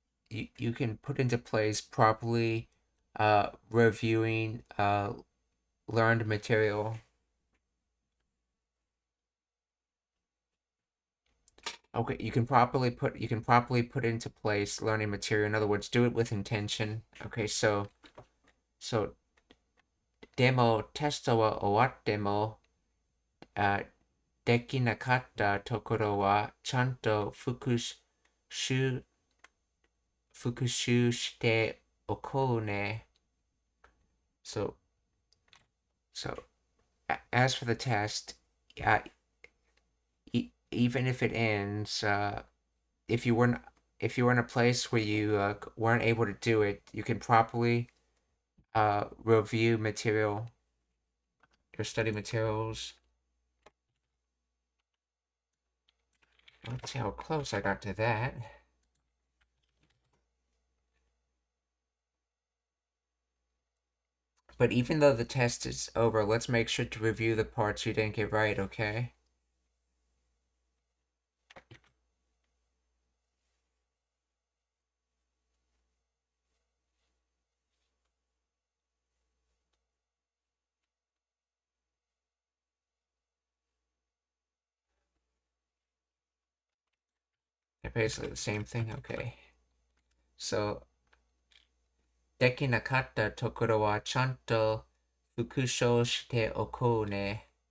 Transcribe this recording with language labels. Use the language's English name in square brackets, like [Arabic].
[English] You can put into place properly reviewing learned material. Okay, you can properly put into place learning material. In other words, do it with intention. [Japanese] Okay, so demo testo wa owatte mo できなかったところはちゃんと復習しておこうね. [English] So as for the test, even if it ends, if you were in a place where you weren't able to do it, you can properly review material, your study materials. Let's see how close I got to that. But even though the test is over, let's make sure to review the parts you didn't get right, okay? Basically the same thing. Okay. [Japanese] So, できなかったところはちゃんと復唱しておこうね。